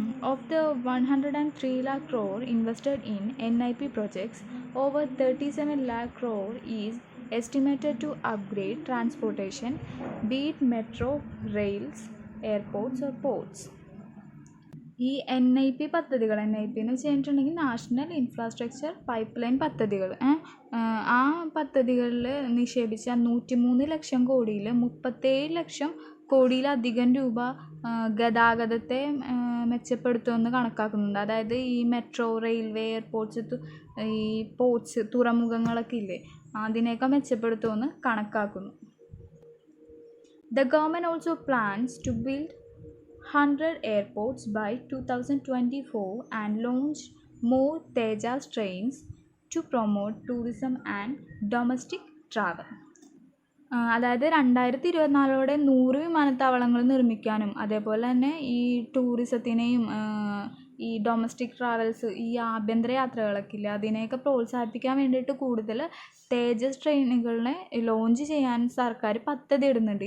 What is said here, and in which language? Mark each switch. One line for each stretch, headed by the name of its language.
English: Of the 103 lakh crore invested in NIP projects, over 37 lakh crore is estimated to upgrade transportation, be it metro, rails, airports or ports.
Malayalam: ഈ NIP പദ്ധതികൾ, NIP എന്ന് വെച്ചിട്ടുണ്ടെങ്കിൽ national infrastructure pipe line പദ്ധതികൾ, ആ പദ്ധതികളിൽ നിക്ഷേപിച്ച 103 ലക്ഷം കോടിയിൽ 37 ലക്ഷം കോടിയിലധികം രൂപ ഗതാഗതത്തെ മെച്ചപ്പെടുത്തുമെന്ന് കണക്കാക്കുന്നുണ്ട്. അതായത് ഈ മെട്രോ, റെയിൽവേ, എയർപോർട്ട്സ്, ഈ പോർട്ട്സ്, തുറമുഖങ്ങളൊക്കെ ഇല്ലേ, അതിനെയൊക്കെ മെച്ചപ്പെടുത്തുമെന്ന് കണക്കാക്കുന്നു.
English: The government also plans to build 100 airports by 2024 and launch more Tejas trains to promote tourism and domestic travel.
Malayalam: അതായത് 2024 100 വിമാനത്താവളങ്ങൾ നിർമ്മിക്കാനും അതേപോലെ തന്നെ ഈ ടൂറിസത്തിനെയും ഈ ഡൊമസ്റ്റിക് ട്രാവൽസ്, ഈ ആഭ്യന്തര യാത്രകളൊക്കെ ഇല്ല, അതിനെയൊക്കെ പ്രോത്സാഹിപ്പിക്കാൻ വേണ്ടിയിട്ട് കൂടുതൽ തേജസ് ട്രെയിനുകളെ ലോഞ്ച് ചെയ്യാൻ സർക്കാർ പദ്ധതി ഇടുന്നുണ്ട്.